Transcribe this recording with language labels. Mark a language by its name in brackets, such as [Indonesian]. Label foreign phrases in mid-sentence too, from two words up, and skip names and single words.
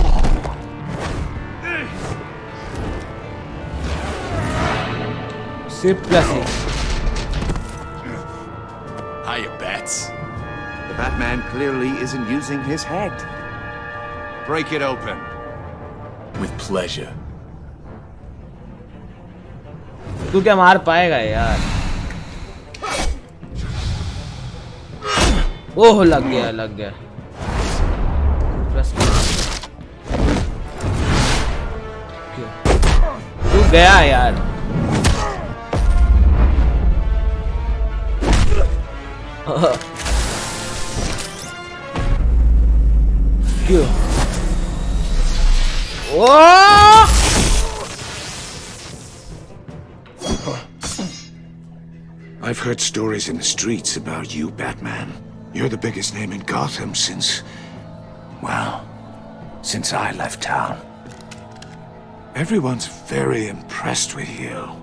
[English] Shift plus E. Hiya, Bats. The Batman clearly isn't using his head. Break it open. With pleasure. [Hindi] तू क्या मार पाएगा यार? ओह लग गया. तू गया यार. क्यों? ओह! [English] I've heard stories in the streets about you, Batman. You're the biggest name in Gotham since I left town. Everyone's very impressed with you.